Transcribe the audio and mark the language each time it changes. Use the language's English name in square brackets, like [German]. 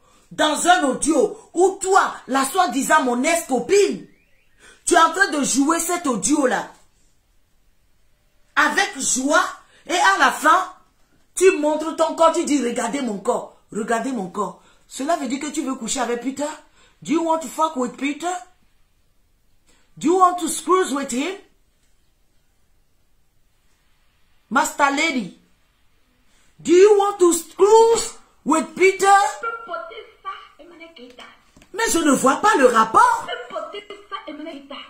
[French] Dans un audio où toi, la soi-disant mon ex-copine, tu es en train de jouer cet audio-là. Avec joie. Et à la fin, tu montres ton corps, tu dis, regardez mon corps. Regardez mon corps. Cela veut dire que tu veux coucher avec Peter? [English] Do you want to fuck with Peter? Do you want to screw with him? Master lady, do you want to screw with Peter? [French] Tu peux porter ça, Emmanuel Keïta. Mais je ne vois pas le rapport. Tu peux porter ça, Emmanuel Keïta.